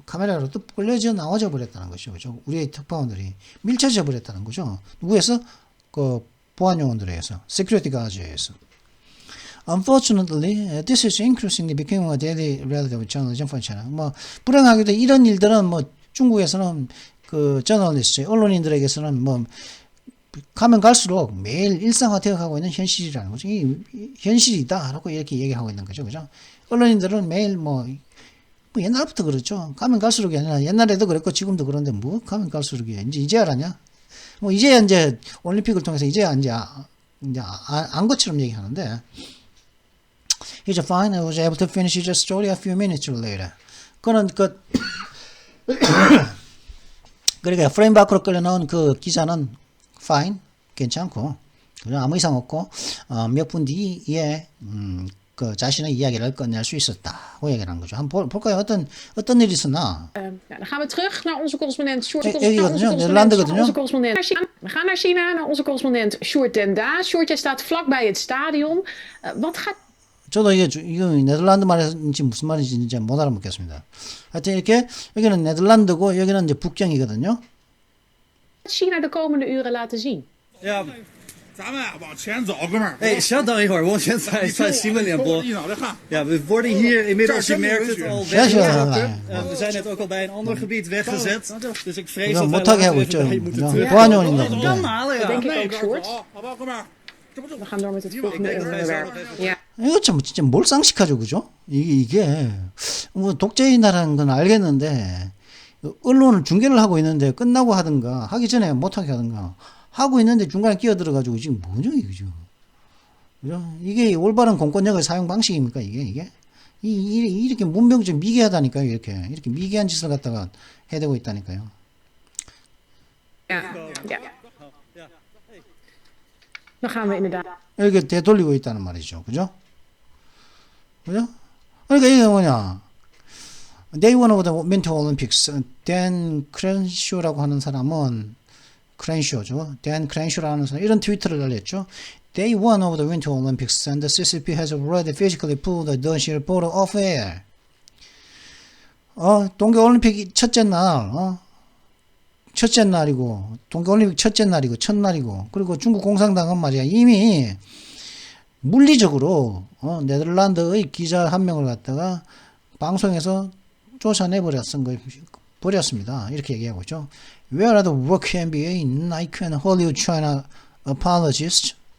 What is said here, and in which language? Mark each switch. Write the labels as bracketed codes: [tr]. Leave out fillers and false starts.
[ko] 카메라로부터 끌려져 나와져 버렸다는 것이죠. 그죠? 우리의 특파원들이 밀쳐져 버렸다는 거죠. 누구에서? 보안 요원들에 의해서, 시큐리티 가드에 의해서. [en] Unfortunately, this is increasingly becoming a daily reality of journalism for China. [ko] 불행하게도 이런 일들은 중국에서는 저널리스트, 언론인들에게서는 가면 갈수록 매일 일상화되어 가고 있는 현실이라는 거죠. 현실이다라고 이렇게 얘기하고 있는 거죠. 그죠? 언론인들은 매일 옛날부터 그렇죠. 가면 갈수록이 아니라 옛날에도 그랬고 지금도 그런데 가면 갈수록이야. 이제 알았냐? 이제야 이제 올림픽을 통해서 이제 안 것처럼 얘기하는데 [en] He's fine. I was able to finish his story a few minutes later. [ko] 그러니까 프레임 밖으로 끌려 나온 그 기자는 fine, 괜찮고 아무 이상 없고 몇 분 뒤에 자신의 이야기를 끝낼 수 있었다고 얘기를 한 거죠. 한번 볼까요? 어떤 일이 있었나? [nl] Dan gaan we terug naar onze correspondent Sjoerd. [ko] 여기거든요. 네덜란드거든요. [nl] We gaan naar China, naar onze correspondent Sjoerd den Daas. Sjoerd, jij staat vlakbij het stadion. Wat gaat... [ko] 저도 이거 네덜란드 말인지 무슨 말인지 이제 못 알아먹겠습니다. 하여튼 이렇게 여기는 네덜란드고 여기는 이제 북경이거든요. [nl] China de komende uren laten zien? Ja, [zh] 咱们往前走，哥们儿。哎，稍等一会儿，我先在新闻联播。一脑袋汗。 [nl] Ja, we worden hier inmiddels, je merkt het, al weggetrokken. We zijn net ook al bij een ander gebied weggezet. Dus ik vrees dat wij later even bij moeten terug. [ko] 보안요원인가 [nl] Dat denk ik ook, Sjoerd. [zh] 好吧，哥们儿。 [nl] We gaan door met het volgende onderwerp. Ja. [ko] 이거 참 진짜 몰상식하죠, 그죠? 이게 뭐 독재의 나라는 건 알겠는데 언론을 중계를 하고 있는데 끝나고 하든가 하기 전에 못하게 하든가 하고 있는데 중간에 끼어들어가지고 지금 뭐죠 이게 지금. 그죠? 이게 올바른 공권력의 사용 방식입니까 이게? 이렇게 문명적 미개하다니까요. 이렇게 미개한 짓을 갖다가 해대고 있다니까요. [nl] Dan gaan we inderdaad. [ko] 이렇게 되돌리고 있다는 말이죠. 그죠? 그러니까 이게 뭐냐. [en] Day one of the Winter Olympics. [ko] Dan Crenshaw라고 하는 사람은 크렌쇼죠. Dan Crenshaw라는 사람 이런 트위터를 날렸죠. [en] Day one of the Winter Olympics and the CCP has already physically pulled the Dutch reporter off air. [ko] 동계올림픽 첫째 날이고, 동계올림픽 첫째 날이고, 첫날이고, 그리고 중국 공산당은 말이야, 이미 물리적으로, 네덜란드의 기자 한 명을 갖다가 방송에서 쫓아내버렸습니다. 이렇게 얘기하고 있죠. [en] Where are the work MBA, Nike and Hollywood China apologists?